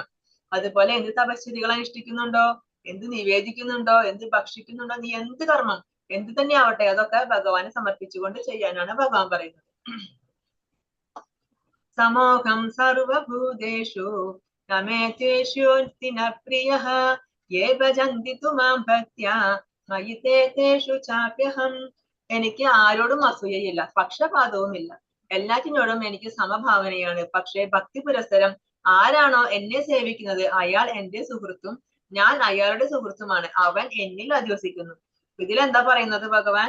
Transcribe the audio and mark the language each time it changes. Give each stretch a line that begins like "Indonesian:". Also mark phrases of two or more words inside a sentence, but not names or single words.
Malayalam: അതുപോലെ എന്ത് തപശ്ചര്യകൾ അനുഷ്ഠിക്കുന്നുണ്ടോ, എന്ത് നിവേദിക്കുന്നുണ്ടോ, എന്ത് ഭക്ഷിക്കുന്നുണ്ടോ, നീ എന്ത് കർമ്മം എന്ത് തന്നെ ആവട്ടെ അതൊക്കെ ഭഗവാനെ സമർപ്പിച്ചുകൊണ്ട് ചെയ്യാനാണ് ഭഗവാൻ പറയുന്നത്.
Sanskrit: സമോഹം സർവഭൂതേഷു നമേതേഷു പ്രിയഃ യേ ഭജന്തി തു മാം ഭക്ത്യാ മയി തേഷു ചാപ്യഹം.
Malayalam: എനിക്ക് ആരോടും അസൂയയില്ല, പക്ഷപാതവുമില്ല, എല്ലാറ്റിനോടും എനിക്ക് സമഭാവനയാണ്. പക്ഷേ ഭക്തി പുരസ്സരം ആരാണോ എന്നെ സേവിക്കുന്നത് അയാൾ എന്റെ സുഹൃത്തും ഞാൻ അയാളുടെ സുഹൃത്തുമാണ്, അവൻ എന്നിൽ അധിവസിക്കുന്നു. ഇതിലെന്താ പറയുന്നത് ഭഗവാൻ?